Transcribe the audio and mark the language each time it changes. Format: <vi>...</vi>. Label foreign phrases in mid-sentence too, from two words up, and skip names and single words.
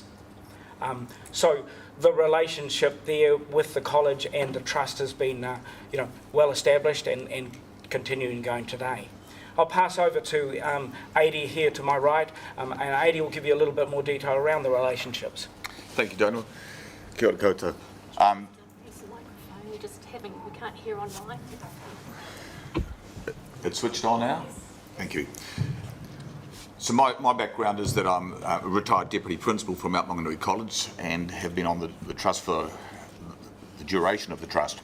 <en>So the relationship there with the college and the trust has been well established and continuing going today. I'll pass over to Adi here to my right, and Adi will give you a little bit more detail around the relationships. Thank you, Donald.</en> <mi>Kia ora koutou.</mi> <en>Use the microphone. We can't hear online. It's switched on now? Thank you. So my background is that I'm a retired Deputy Principal from Mount Maunganui College and have been on the Trust for the duration of the Trust.</en>